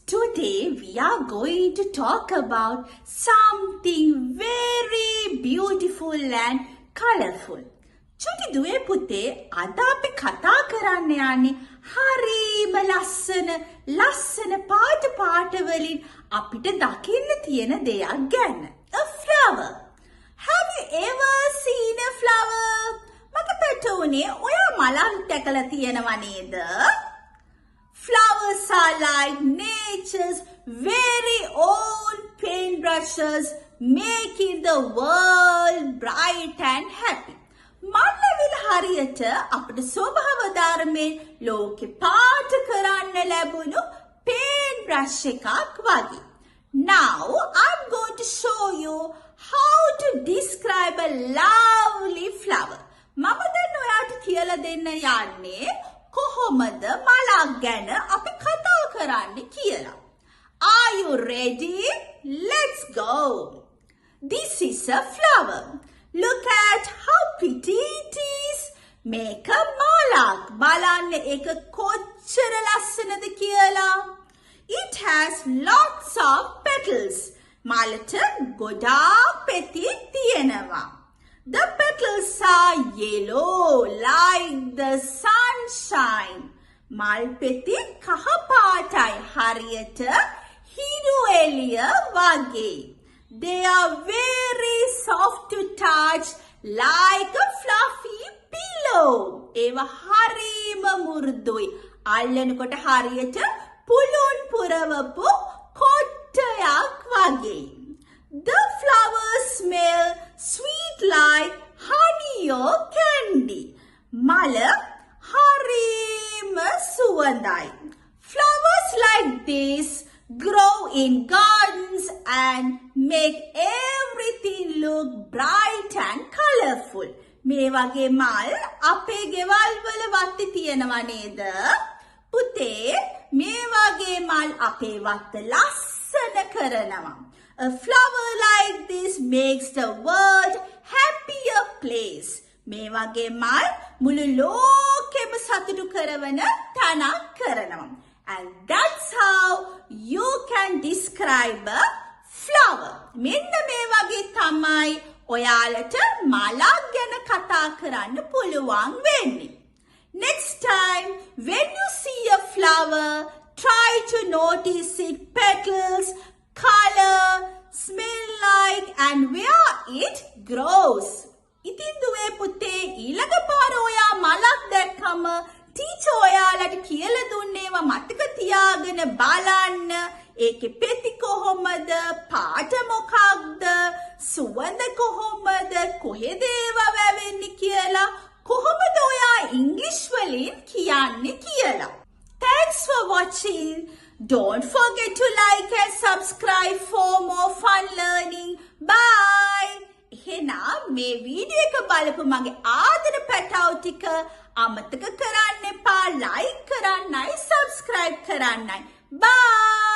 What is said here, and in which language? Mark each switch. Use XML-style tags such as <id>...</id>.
<en>Today we are going to talk about something very beautiful and colorful.</en> <si>චුටි දුවේ පුතේ අද අපි කතා කරන්න යන්නේ හරිම ලස්සන පාට වලින් අපිට දකින්න තියෙන දෙයක් ගැන.</si> <en>A flower. Have you ever seen a flower?</en> <si>මගේ පැටවුනේ ඔයා මලක් දැකලා තියෙනව නේද?</si> <en>Flowers are like nature's very own paintbrushes, making the world bright and happy.</en> <si>මල්ලවිල හරියට අපිට ස්වභාව ධර්මයෙන් ලෝකෙ පාට කරන්න ලැබුණු paintbrush එකක් වගේ.</si> <en>Now I'm going to show you how to describe a lovely flower.</en> <si>මම දැන් ඔයාට කියලා දෙන්න යන්නේ කොහොමද මලක් ගැන අපි කතා කරන්නේ කියලා.</si> <en>Are you ready? Let's go. This is a flower. Look at how pretty it is.</en> <si>මේක මලක්. බලන්න ඒක කොච්චර ලස්සනද කියලා.</si> <en>It has lots of petals.</en> <si>මලට ගොඩාක් පෙති තියෙනවා.</si> <en>The petals are yellow like the sunshine.</en> <si>මල් පෙති කහ පාටයි හරියට හිරු එළිය වගේ.</si> <en>They are very soft to touch like a fluffy pillow.</en> <si>ඒවා හරිම මුරුදුයි. අල්ලනකොට හරියට පුළුන් පුරවපු කොට්ටයක් වගේ.</si> <en>The flowers smell sweet like honey or candy.</en> <si>මල හරිම සුවඳයි.</si> <en>Flowers like this grow in gardens and make everything look bright and colorful.</en> <si>මේ වගේ මල් අපේ ගෙවල් වල වත්තේ තියෙනවා නේද? පුතේ මේ වගේ මල් අපේ වත්ත ලස්සන කරනවා.</si> <en>A flower like this makes the world happier place.</en> <si>මේ වගේ මල් මුළු ලෝකෙම සතුටු කරවන තැනක් කරනවා.</si> <en>And that's how you can describe a flower.</en> <si>මෙන්න මේ වගේ තමයි ඔයාලට මලක් ගැන කතා කරන්න පුළුවන් වෙන්නේ.</si> <en>Next time when you see a flower, try to notice its petals, color, smell like and where it grows.</en> <si>ඉතින් දුවේ පුතේ ඊළඟ පාර ඔයා මලක් දැක්කම ටීචර් ඔයාලට කියලා දුන්නේවා මතක තියාගෙන බලන්න. ඒකේ පෙති කොහොමද? පාට මොකක්ද? සුවඳ කොහොමද? කොහෙද ඒවා වැවෙන්නේ කියලා කොහොමද ඔයා ඉංග්‍රීසි වලින් කියන්නේ කියලා.</si> <en>Thanks for watching. Don't forget to like and subscribe for more fun learning. Bye.</en> <si>එහෙනම් මේ වීඩියෝ එක බලපු මගේ ආදර පැටව් ටික අමතක කරන්න එපා. like කරන්නයි subscribe කරන්නයි. Bye.</si>